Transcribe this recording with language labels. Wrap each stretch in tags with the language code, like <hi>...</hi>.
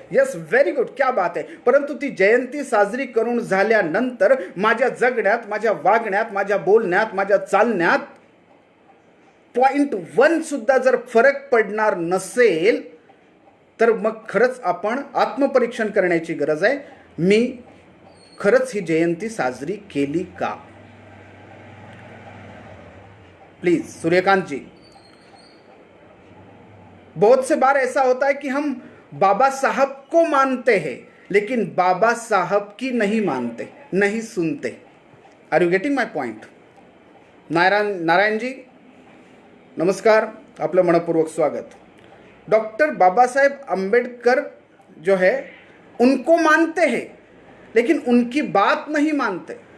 <en>yes very good,</en> <mr>क्या बात आहे. परंतु ती जयंती साजरी करून झाल्यानंतर माझ्या जगण्यात, माझ्या वागण्यात, माझ्या बोलण्यात, माझ्या चालण्यात 0.1 सुद्धा जर फरक पडणार नसेल तर मग खरंच आपण आत्मपरीक्षण करण्याची गरज आहे. मी खरंच ही जयंती साजरी केली का.</mr> <hi>प्लीज सूर्यकांत जी, बहुत से बार ऐसा होता है कि हम बाबा साहब को मानते हैं लेकिन बाबा साहब की नहीं मानते, नहीं सुनते.</hi> <en>Are you getting my point.</en> <mr>Narayan ji नमस्कार, आपलं मनपूर्वक स्वागत.</mr> <hi>डॉक्टर बाबा साहेब आंबेडकर जो है उनको मानते हैं लेकिन उनकी बात नहीं मानते.</hi>